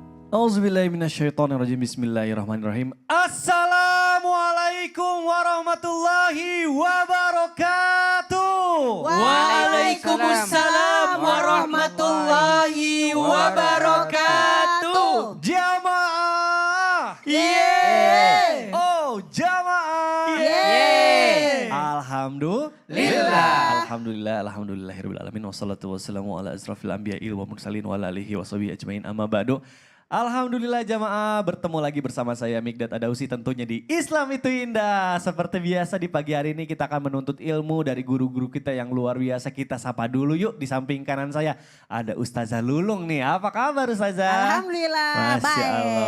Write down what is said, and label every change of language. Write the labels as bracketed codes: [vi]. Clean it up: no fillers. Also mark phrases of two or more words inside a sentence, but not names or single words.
[ar] أعوذ بالله من الشيطان الرجيم. بسم الله الرحمن الرحيم. السلام عليكم ورحمة الله وبركاته. وعليكم السلام ورحمة الله وبركاته. [id] Jamaah. Yeay. Oh, jamaah. Yeay. [ar] الحمد لله رب العالمين والصلاة والسلام على أشرف الأنبياء والمرسلين وعلى آله وصحبه أجمعين أما بعد. [id] Alhamdulillah jamaah, bertemu lagi bersama saya Mikdad Adausi tentunya di Islam Itu Indah. Seperti biasa di pagi hari ini kita akan menuntut ilmu dari guru-guru kita yang luar biasa. Kita sapa dulu yuk, di samping kanan saya ada Ustazah Lulung nih. Apa kabar Ustazah? Alhamdulillah, [ar] ما شاء الله.